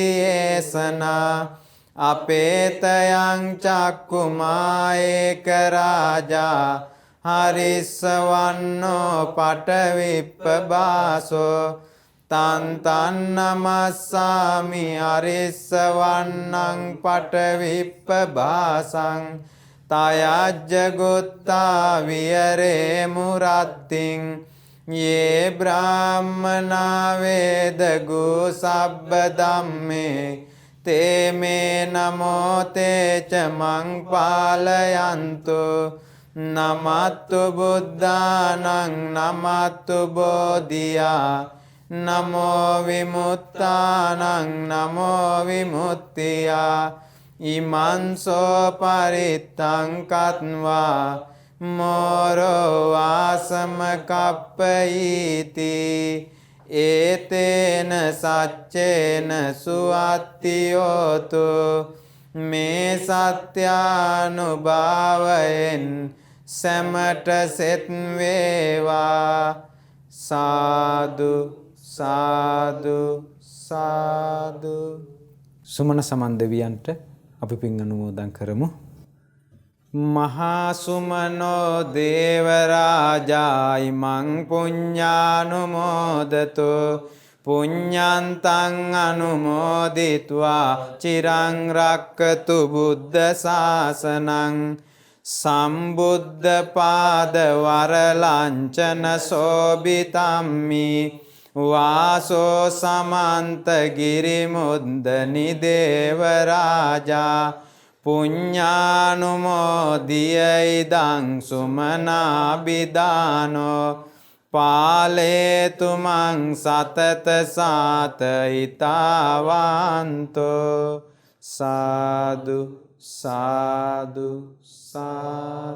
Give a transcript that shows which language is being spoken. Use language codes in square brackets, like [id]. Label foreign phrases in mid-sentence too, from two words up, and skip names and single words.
[pi] ඒසනා අපේතයං චක්කුමායේක රාජා හරිස්සවන්නෝ පටවිප්පබාසෝ තන් තන් නමස්සාමි හරිස්සවන්නං පටවිප්පබාසං තයජ්ජ ගුත්තා විහරේ මුරත්තිං යේ බ්‍රාහ්මනා වේදගු සබ්බ ධම්මේ තේ මේ නමෝ තේච මං පාලයන්තු නමත්තු බුද්ධානං නමත්තු බෝධියා නමෝ විමුත්තානං නමෝ විමුත්තියා ඉමන්සෝ පරිත්තං කତ୍වා මෝරෝ ආසම කප්පයිති ඒතේන සච්චේන සුවත්තියෝතු [si] මේ සත්‍යානුභාවයෙන් සැමට සෙත් වේවා සාදු සාදු සාදු. සුමන සමන් දෙවියන්ට අපි පින් අනුමෝදන් කරමු. [pi] මහා සුමනෝ දේවරාජායි මං පුඤ්ඤානුමෝදතු පුඤ්ඤන්තං අනුමෝදිත්වා චිරං රක්කතු බුද්ධ ශාසනං සම්බුද්ධ පාද වරලංචන සෝබිතම්මි වාසෝ සමන්ත ගිරිමුද්දනි දේවරාජා පුඤ්ඤානුමෝදිය ඉදං සුමනාබිදානෝ පාලේතු මං සතත සාතයිතාවන්තෝ සාදු සාදු සාදු.